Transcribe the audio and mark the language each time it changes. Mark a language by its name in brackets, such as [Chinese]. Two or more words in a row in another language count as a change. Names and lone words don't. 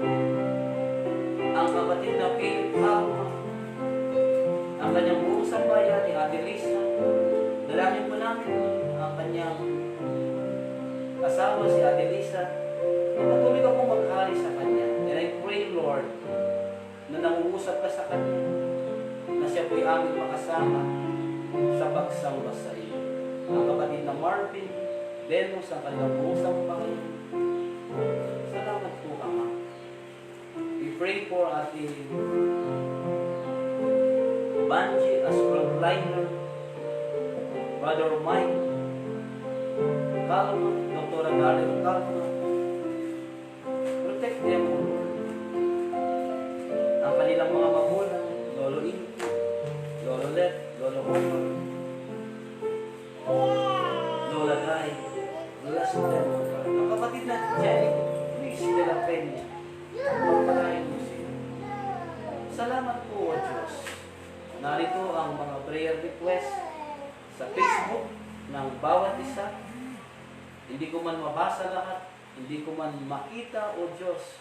[Filipino] Ang kapatid na Philip Alma, ang kanyang buong sambayan ni Ate Lisa, dalangin po namin ang kanyang asawa si Ate Lisa, na patuloy ka pong maghari sa kanya. [English] And I pray, Lord, [Filipino] na nangungusap ka sa kanya, na siya po'y aming makasama sa pagsamba sa iyo. Ang kapatid na Marvin, Venus, ang kanilang buong sambahan. Salamat po, Ama. [English] We pray for Ate Banji as frontliner, Brother Mike Calma, Dr. Daryl Calma. Protect them, O Lord. [Filipino] Ang kanilang mga magulang, Lolo Inti, Lolo Let, Lolo Homer, Lola Guy. [English] Bless them, O God. [Filipino] Ang kapatid na Jenny, please, de la Peña. Pagpalain mo sila. Salamat po, O Diyos. Narito ang mga [English] prayer request [Filipino] sa Facebook ng bawat isa. Hindi ko man mabasa lahat, hindi ko man makita, O Diyos.